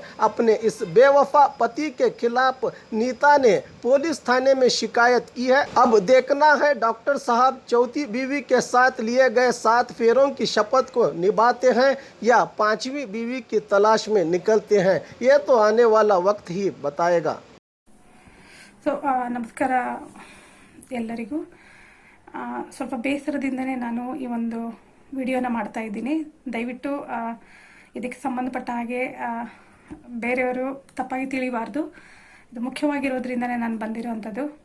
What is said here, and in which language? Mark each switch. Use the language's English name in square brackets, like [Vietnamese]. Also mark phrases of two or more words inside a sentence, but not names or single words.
[Hindi] अपने इस बेवफा पति के खिलाफ नीता ने पुलिस थाने में शिकायत की है। अब देखना है डॉक्टर साहब चौथी बीवी के साथ लिए गए 7 फेरों की शपथ को निभाते हैं या 5वीं बीवी की तलाश में निकलते हैं। ये तो आने वाला वक्त ही बताएगा। [Kannada] ನಮಸ್ಕಾರ ಎಲ್ಲರಿಗೂ। ಸ್ವಲ್ಪ ಬೇಸರದಿಂದನೇ ನಾನು ಈ ಒಂದು ವಿಡಿಯೋನ ಮಾಡ್ತಾ ಇದ್ದೀನಿ। ದಯವಿಟ್ಟು ಇದಕ್ಕೆ ಸಂಬಂಧಪಟ್ಟ ಹಾಗೆ ಬೇರೆಯವರು ತಪ್ಪಾಗಿ ತಿಳಿಬಾರ್ದು, ಇದು ಮುಖ್ಯವಾಗಿರೋದ್ರಿಂದನೇ ನಾನು ಬಂದಿರೋವಂಥದ್ದು।